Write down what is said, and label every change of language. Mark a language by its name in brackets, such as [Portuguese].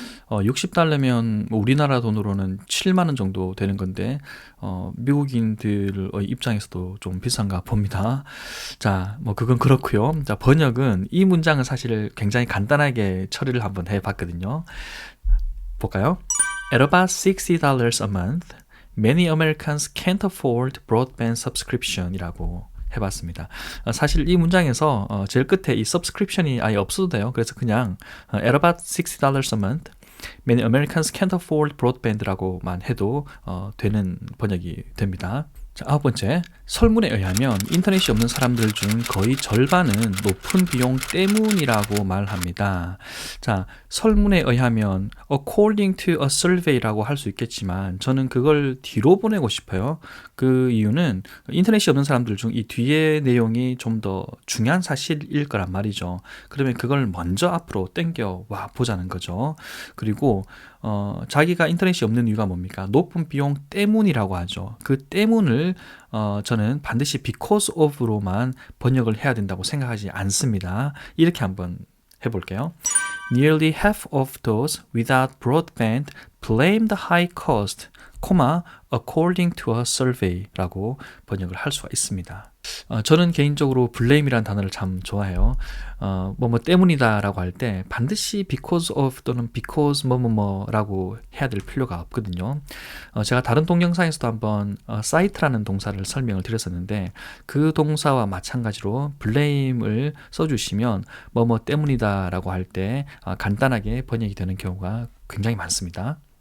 [Korean] $60면 우리나라 돈으로는 7만 원 정도 되는 건데 미국인들의 입장에서도 좀 비싼가 봅니다. 자, 뭐 그건 그렇고요. 자, 번역은 이 문장은 사실 굉장히 간단하게 처리를 한번 해봤거든요. 볼까요? [English] At about $60 a month, many Americans can't afford broadband subscription [Korean] 이라고 해봤습니다. 사실 이 문장에서 제일 끝에 이 subscription이 아예 없어도 돼요. 그래서 그냥 [English] at about $60 a month, many Americans can't afford broadband [Korean] 라고만 해도 되는 번역이 됩니다. 자, 아홉 번째, 설문에 의하면 인터넷이 없는 사람들 중 거의 절반은 높은 비용 때문이라고 말합니다. 자, 설문에 의하면 [English] according to a survey [Korean] 라고 할 수 있겠지만 저는 그걸 뒤로 보내고 싶어요. 그 이유는 인터넷이 없는 사람들 중 이 뒤에 내용이 좀 더 중요한 사실일 거란 말이죠. 그러면 그걸 먼저 앞으로 땡겨와 보자는 거죠. 그리고 자기가 인터넷이 없는 이유가 뭡니까? 높은 비용 때문이라고 하죠. 그 때문을 저는 반드시 [English] because of [Korean] 로만 번역을 해야 된다고 생각하지 않습니다. 이렇게 한번 해볼게요. [English] Nearly half of those without broadband blame the high cost, according to a survey [Korean] 라고 번역을 할 수가 있습니다. 저는 개인적으로 blame이라는 단어를 참 좋아해요. 뭐 때문이다라고 할 때 반드시 because of 또는 because 뭐라고 해야 될 필요가 없거든요. 제가 다른 동영상에서도 한번 cite라는 동사를 설명을 드렸었는데 그 동사와 마찬가지로 blame을 써주시면 뭐 때문이다라고 할 때 간단하게 번역이 되는 경우가 굉장히 많습니다.